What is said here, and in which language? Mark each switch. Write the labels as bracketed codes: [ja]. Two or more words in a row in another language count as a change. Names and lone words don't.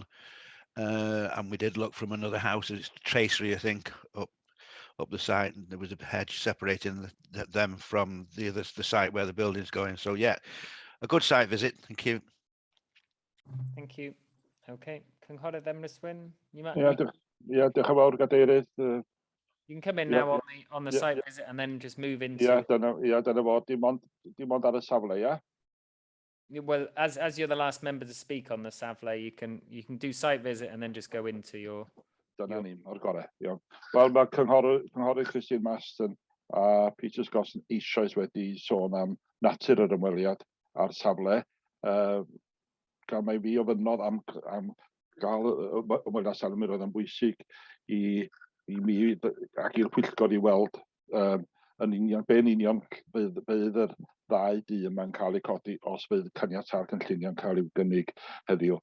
[en] And we did look from another house. It's tracery, I think, up the site, and there was a hedge separating them from the site where the building's going. So yeah, a good site visit. Thank you. Thank you. [cy] Okay, cynghorydd Emrys Wyn, [en] you might. Yeah, [cy] diolch yn fawr, Gadeirydd. [en] You can come in now on the site visit and then just move into. Yeah, [cy] dyna fo, dim ond ar y safle, [en] yeah? Well, as you're the last member to speak on the safle, you can do site visit and then just go into your. [cy] Dyna ni, o'r gorau, iawn. Wel, mae cynghorydd Christine Marston a Peter Scott eisoes wedi sôn am natur yr ymweliad ar safle. Gan mai fi ofynnodd am gael ymweliad safle, mi roedd yn bwysig i mi ac i'r Pwyllgor i weld yn union, be'n union bydd yr ddau dŷ yma'n cael eu codi os bydd caniatâd cynllunio'n cael i'w gynnig heddiw.